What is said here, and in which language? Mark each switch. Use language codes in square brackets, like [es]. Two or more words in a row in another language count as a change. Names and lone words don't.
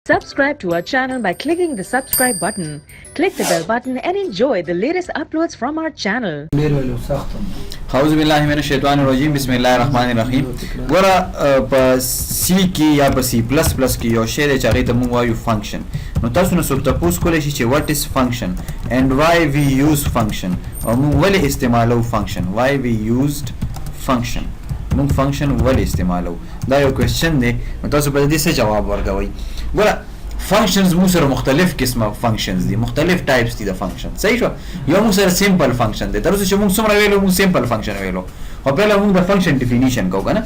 [en] Subscribe to our channel by clicking the subscribe button. Click the bell button and enjoy the latest uploads from our channel. [ar] أعوذ بالله من الشيطان الرجيم بسم الله الرحمن الرحيم. [ps] ورا په سی کې یا په سی پلس پلس کې یو شی دی چې هغې ته موږ وایو فنکشن. نو تاسو نه څوک تپوس کولی شي چې [en] what is function and why we use function [ps] او موږ ولې استعمالو function. [en] why we used function. [ps] موږ function ولې استعمالو دا یو کوېسچن دی. نو تاسو به د دې څه جواب ورکوئ. ګوره فنکشنز موږ سره مختلف قسمه فنکشنز دي، مختلف ټایپس دي د فنکشن. صحیح شو؟ یو موږ سره [en] simple function [ps] دی. تر اوسه چې موږ څومره ویلو موږ [en] simple function [ps] ویلو، خو پهله موږ د [en] function definition [ps] کوو که نه.